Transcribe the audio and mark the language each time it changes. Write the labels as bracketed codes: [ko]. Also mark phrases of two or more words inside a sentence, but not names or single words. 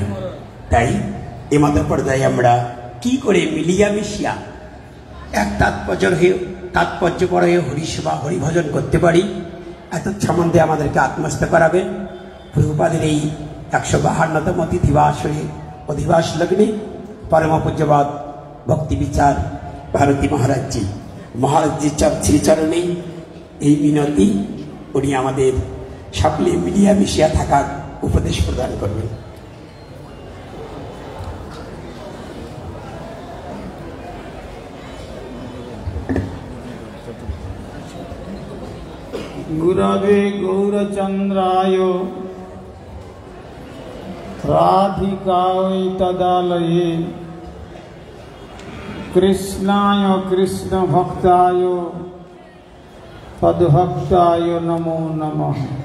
[bn] তাই এমত পর্যায়ে আমরা কি করে মিলিয়া মিশিয়া এক তাৎপর্যপর হয়ে হরিসেবা হরিভজন করতে পারি, এত সম্বন্ধে আমাদেরকে আত্মস্থ করাবেন প্রভুপাদের এই 152তম তিথিবাসরে অধিবাস লগ্নে পরম পূজ্যবাদ ভক্তি বিচার ভারতী মহারাজজির শ্রীচরণে এই মিনতি, উনি আমাদের সকলে মিলিয়া মিশিয়া থাকার উপদেশ প্রদান করবেন। [sa] गुरवे गौरचंद्राय राधिकायै तदालये कृष्णाय कृष्णभक्ताय तद्भक्ताय नमो नमः।